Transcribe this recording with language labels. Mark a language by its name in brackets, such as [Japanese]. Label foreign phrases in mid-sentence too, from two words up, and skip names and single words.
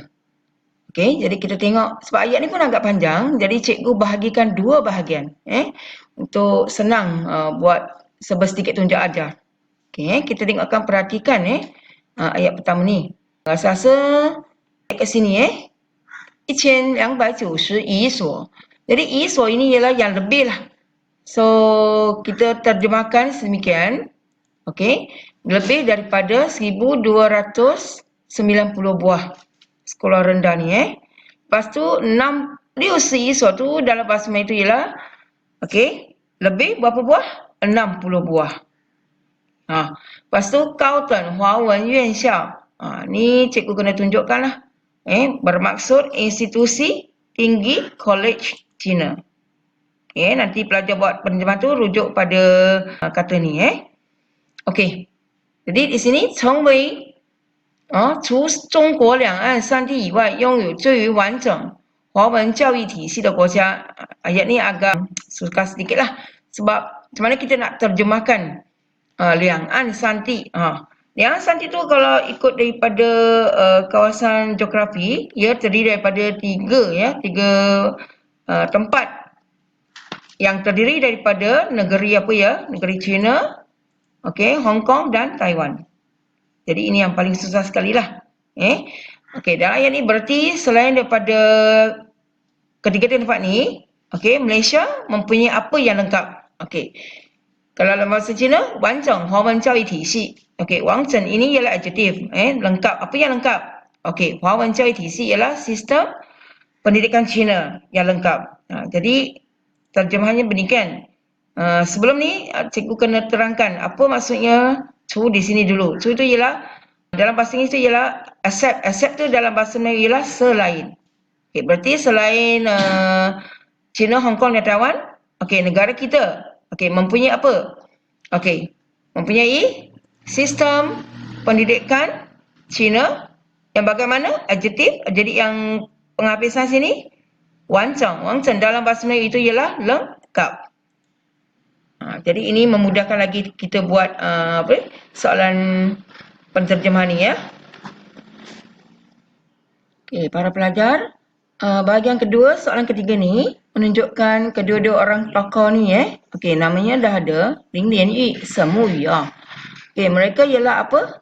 [Malay] Okey, jadi kita tengok sebab ayat ni pun agak panjang, jadi cikgu bahagikan dua bahagian untuk senang buat serba sedikit tunjuk ajar. Okey, kita tengokkan perhatikan ayat pertama ni. Rasa-rasa kat sini 1291 所. Jadi 一所 ini ialah yang lebih lah. So, kita terjemahkan sedemikian. Okey, lebih daripada 1290 buah sekolah rendah ni Lepas tu 661所 tu dalam bahasa Melayu tu ialah okey, lebih berapa buah? 60 buah. Lepas tu [Chinese] 高等华文院校. [Malay] Ni cikgu kena tunjukkan lah. Bermaksud institusi tinggi college Cina. Nanti pelajar buat penerjemahan tu rujuk pada kata ni Okey. Jadi di sini [Chinese] 成为除中国两岸三地以外拥有最为完整华文教育体系的国家. [Malay] Ayat ni agak susah sedikit lah. Sebab macam mana kita nak terjemahkan [Chinese] 两岸三地. 两岸三地 [Malay] tu kalau ikut daripada kawasan geografi, ia terdiri daripada tiga tempat yang terdiri daripada negeri apa ya? Negeri China, Hong Kong dan Taiwan. Jadi ini yang paling susah sekali lah. Dan ayat ni berarti selain daripada ketiga tempat ni, Malaysia mempunyai apa yang lengkap. Kalau dalam bahasa Cina, [Chinese] 完整华文教育体系. [Malay] Okey, 完整 ini ialah adjektif. Lengkap. Apa yang lengkap? [Chinese] 华文教育体系 [Malay] ialah sistem pendidikan Cina yang lengkap. Jadi, terjemahannya demikian. Sebelum ni, cikgu kena terangkan apa maksudnya cu di sini dulu. Cu itu ialah, dalam bahasa Inggeris itu ialah accept. Accept tu dalam bahasa Melayu ialah selain. Berarti selain China, Hong Kong dan Taiwan, negara kita mempunyai apa? Mempunyai sistem pendidikan Cina yang bagaimana? Adjektif. Jadi yang penghabisan sini, [Chinese] 完整. [Malay] 完整 dalam bahasa Melayu itu ialah lengkap. Jadi ini memudahkan lagi kita buat soalan penterjemahan ni ya. Para pelajar, bahagian kedua, soalan ketiga ni menunjukkan kedua-dua orang tokoh ni namanya dah ada, Lin Lian Yu, Shen Mu Yu mereka ialah apa?